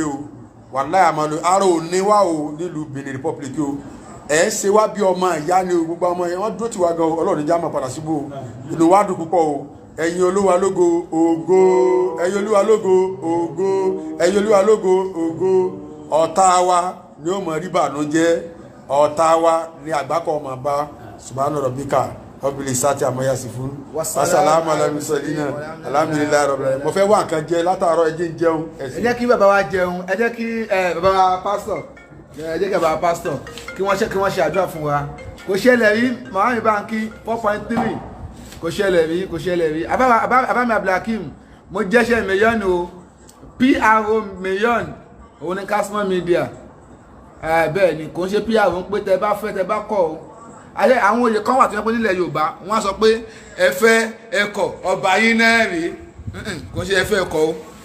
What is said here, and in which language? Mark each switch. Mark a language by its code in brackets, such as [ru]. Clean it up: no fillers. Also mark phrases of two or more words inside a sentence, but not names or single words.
[yo] o wàláhì àmọ́ lóore ara ò ní wá o nílùú Benin Republic o ẹ ṣe wá bí ọmọ ìyá ni o gbogbo ọmọ yẹn wọ́n dúró ti wa gan Ọlọ́run já máa padà síbò inú wa dùn púpọ̀ o ẹ̀yin Olúwa lógo ògo ẹ̀yin Olúwa lógo ògo ẹ̀yin Olúwa lógo ògo ọ̀tá wa ni ó mọ̀ rí bànújẹ́ ọ̀tá wa ni àgbákọ̀ ọmọ bá [ar] سبحان ربك رب العزة عما يصفون والسلام على المرسلين الحمد لله رب العالمين [yo] mo fẹ́ wá nǹkan jẹ látàárọ̀ ẹ jẹ́ ń jẹun ẹ jẹ́ kí bàbá wa jẹun ẹ jẹ́ kí bàbá wa pásítọ̀ ẹ jẹ́ kí bàbá pásítọ̀ kí wọ́n ṣe àdúrà fún wa kò ṣẹlẹ̀ rí Mohammed Banki 4.3 kò ṣẹlẹ̀ rí abami Abdulhakeem mo jẹ́ṣẹ́ mílíọ̀nù o PRO mílíọ̀nù òun ní Kashmir Media bẹ́ẹ̀ ni kò ń ṣe PRO ń pé tẹ bá fẹ́ tẹ bá kọ̀ o àwọn oyè kan wà tó yẹ pé nílẹ̀ Yorùbá wọ́n á sọ pé ẹ fẹ́ ẹ kọ̀ ọba yín náà rí kò ń ṣe ẹ fẹ́ ẹ kọ̀ o